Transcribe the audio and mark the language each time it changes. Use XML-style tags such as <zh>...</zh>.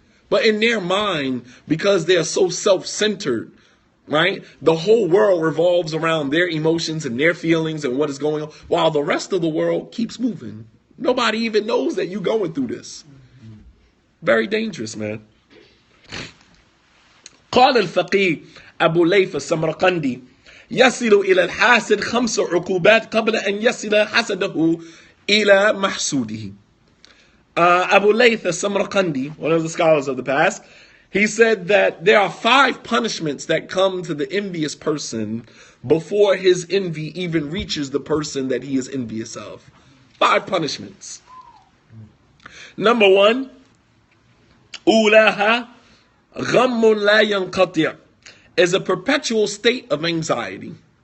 <en>But in their mind, because they're so self-centered, right? The whole world revolves around their emotions and their feelings and what is going on, while the rest of the world keeps moving. Nobody even knows that you're going through this. Very dangerous, man.</en> <ar>قال الفقيه أبو ليث السمرقندي يصل إلى الحاسد 5 عقوبات قبل أن يصل حسده إلى محسوده.</ar> <en>Abu Layth al-Samarqandi, one of the scholars of the past, he said that there are 5 punishments that come to the envious person before his envy even reaches the person that he is envious of. 5 punishments. Number 1,</en> <ar>أولاها غم لا ينقطع,</ar> <en>is a perpetual state of anxiety.</en>